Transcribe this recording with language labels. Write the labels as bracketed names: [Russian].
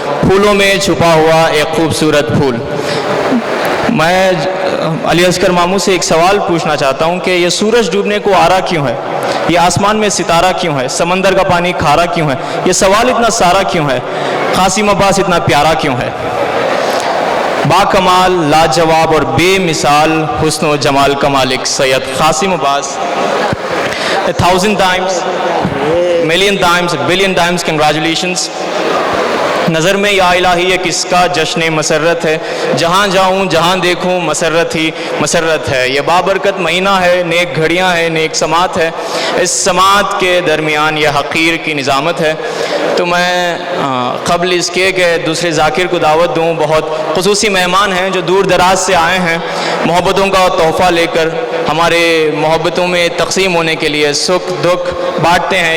[Urdu] پھولوں میں چھپا ہوا ایک خوبصورت پھول. میں علی اصغر ماموں سے ایک سوال پوچھنا چاہتا ہوں کہ یہ سورج ڈوبنے کو آرا کیوں ہے؟ یہ آسمان میں ستارہ کیوں ہے؟ سمندر کا پانی کھارا کیوں ہے؟ یہ سوال اتنا سارا کیوں ہے؟ قاسم عباس اتنا پیارا کیوں ہے؟ با کمال، لاجواب اور بے مثال حسن و جمال کا مالک سید قاسم عباس. [English] 1,000 times, million times, billion times congratulations. [Urdu] نظر میں یا الہی یہ کس کا جشن مسرت ہے، جہاں جاؤں جہاں دیکھوں مسرت ہی مسرت ہے. یہ بابرکت مہینہ ہے، نیک گھڑیاں ہیں، نیک سماعت ہے. اس سماعت کے درمیان یہ حقیر کی نظامت ہے. تو میں قبل اس کے کہ دوسرے ذاکر کو دعوت دوں، بہت خصوصی مہمان ہیں جو دور دراز سے آئے ہیں محبتوں کا تحفہ لے کر، ہمارے محبتوں میں تقسیم ہونے کے لیے سکھ دکھ بانٹتے ہیں.